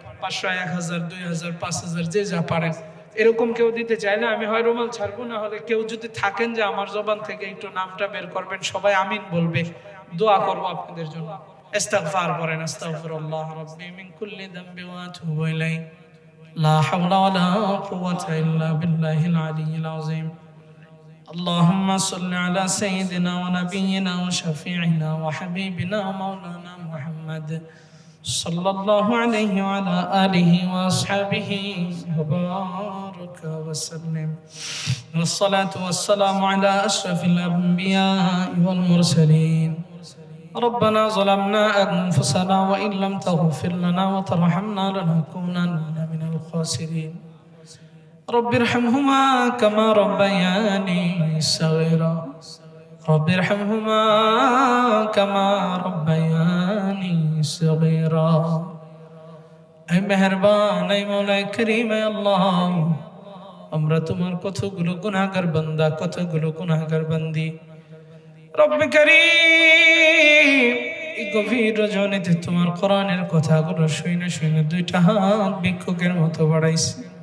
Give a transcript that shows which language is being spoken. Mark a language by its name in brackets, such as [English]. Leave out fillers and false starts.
[Bangla] 500, 1000, 2000, 5000 যে যা পারেন। এরকম কেউ দিতে চাইলে আমি হয় রুমাল ছাড়বো, না হলে কেউ যদি থাকেন যে আমার জবান থেকে একটু নামটা বের করবেন, সবাই আমিন বলবে, দোয়া করবো আপনাদের জন্য। ইস্তিগফার করেন, [Arabic] আস্তাগফিরুল্লাহ রাব্বি মিন কুল্লি যামবি ওয়া আতুবু ইলাইহি, লা হাওলা ওয়ালা কুওয়াতা ইল্লা বিল্লাহিল আলিয়্যিল আযীম। اللهم صل على سيدنا ونبينا وشفيعنا وحبيبنا ومولانا محمد صلى الله عليه وعلى آله وأصحابه وبارك وسلم، والصلاة والسلام على أشرف الأنبياء والمرسلين. ربنا ظلمنا أنفسنا وإن لم تغفر لنا وترحمنا لنكونن من الخاسرين. رب ارحمهما كما ربياني صغيرا، رب ارحمهما كما ربياني صغيرا. [Bangla] اے মেহেরবান, اے مولا کریم, اے আল্লাহ, আমরা তোমার কতগুলো গুনাহগার বান্দা, কতগুলো গুনাহগার বান্দি। রব্বে কারীম, এই গভীর রজনীতে তোমার কোরআনের কথাগুলো শুনে শুনে দুইটা হাত ভিক্ষুকের মতো বাড়াইছি।